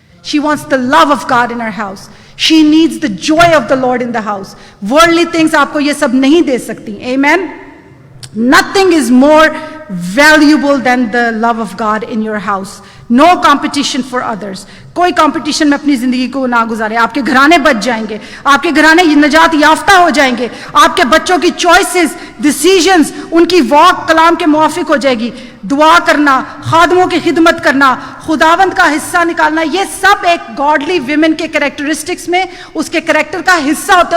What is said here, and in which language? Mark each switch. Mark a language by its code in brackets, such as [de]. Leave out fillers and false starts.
[en] She wants the love of God in her house. She needs the joy of the Lord in the house. Worldly things [ur] آپ کو یہ سب نہیں دے سکتی. [en] Amen. Nothing is more valuable than the love of God in your house. No competition for others. [ur] کوئی competition میں اپنی زندگی کو نہ گزارے. آپ کے گھرانے بچ جائیں گے, آپ کے گھرانے نجات یافتہ ہو جائیں گے, آپ کے بچوں کی چوائسز, ڈیسیژنز, ان کی واک کلام کے موافق ہو جائے گی. دعا کرنا, خادموں کی خدمت کرنا, خداوند کا حصہ نکالنا, یہ سب ایک گاڈلی ویمن کے کریکٹرسٹکس میں اس کے کریکٹر کا حصہ ہوتا ہے.